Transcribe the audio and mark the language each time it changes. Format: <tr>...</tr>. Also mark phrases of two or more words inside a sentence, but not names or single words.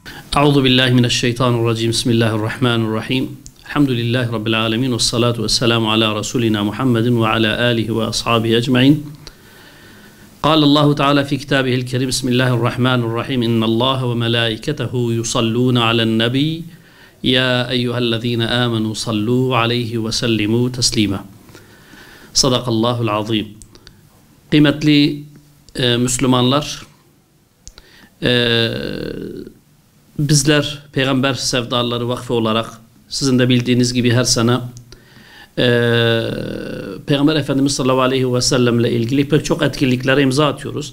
<ar>أعوذ بالله من الشيطان الرجيم. بسم الله الرحمن الرحيم. الحمد لله رب العالمين والصلاة والسلام على رسولنا محمد وعلى آله وأصحابه أجمعين. قال الله تعالى في كتابه الكريم بسم الله الرحمن الرحيم إن الله وملائكته يصلون على النبي يا أيها الذين آمنوا صلوا عليه وسلموا تسليما. صدق الله العظيم.</ar> <tr>Kıymetli Müslümanlar, bizler Peygamber Sevdaları Vakfı olarak sizin de bildiğiniz gibi her sene Peygamber Efendimiz</tr> <ar>صلى الله عليه وسلم</ar> <tr>ile ilgili pek çok etkinliklere imza atıyoruz.</tr>